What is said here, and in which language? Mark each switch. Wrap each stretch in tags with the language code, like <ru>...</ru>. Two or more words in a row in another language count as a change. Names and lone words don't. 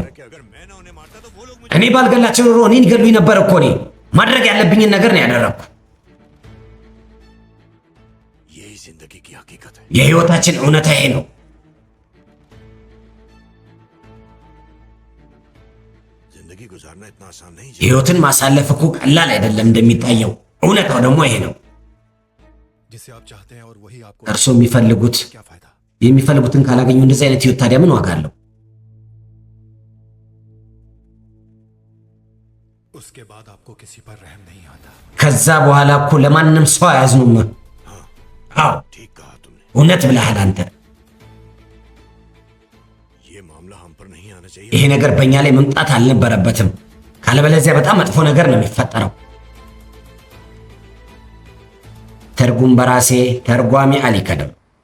<hi>कि अगर मैं ना उन्हें मारता तो वो लोग मुझे</hi> <am>እኔ ባልገላቸው ኖሮ እኔን ይገሉኝ ነበር እኮ። እኔ ማድረግ ያለብኝን ነገር ነው ያደረኩ።</am> <hi>यही जिंदगी की हकीकत है।</hi> <am>የህይወታችን እውነታ ይሄ ነው።</am> <hi>जिंदगी गुजारना इतना आसान नहीं है।</hi> <am>ህይወትን ማሳለፍ እኮ ቀላል አይደለም እንደሚታየው። እውነታው ደግሞ ይሄ ነው።</am> <hi>जिसे आप चाहते हैं और वही आपको</hi> <am>እርሶ የሚፈልጉት</am> <hi>क्या फायदा।</hi> <am>የሚፈልጉትን ካላገኙ እንደዚህ አይነት ህይወት ታዲያ ምን ዋጋ አለው?</am> <hi>उसके बाद आपको किसी पर रहम नहीं आता।</hi> <am>ከዛ በኋላ እኮ ለማንም ሰው አያዝኑም። አዎ</am> <hi>ठीक कहा तुमने।</hi> <am>እውነት ብለሃል አንተ።</am> <hi>ये मामला हम पर नहीं आना चाहिए।</hi> <am>ይሄ ነገር በእኛ ላይ መምጣት አልነበረበትም። ካለበለዚያ በጣም መጥፎ ነገር ነው የሚፈጠረው። ትርጉም በራሴ ተርጓሚ አሊ ከድር</am>